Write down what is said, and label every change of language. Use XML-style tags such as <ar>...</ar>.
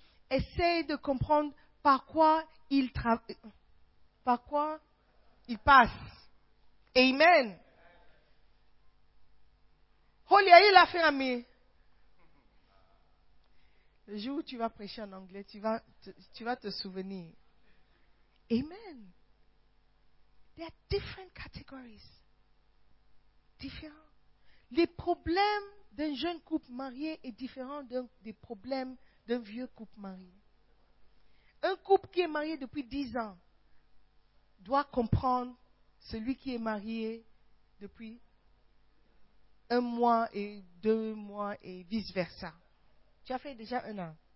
<fr>Essaye de comprendre par quoi il passe. Amen. Holy, il a fait un ami. Le jour où tu vas prêcher en anglais, tu vas te souvenir. Amen.</fr> <en>There are different categories.</en> <fr>Différents. Les problèmes d'un jeune couple marié est différent des problèmes d'un vieux couple marié. Un couple qui est marié depuis 10 ans doit comprendre celui qui est marié depuis un mois et deux mois et vice-versa. Tu as fait déjà un an.</fr>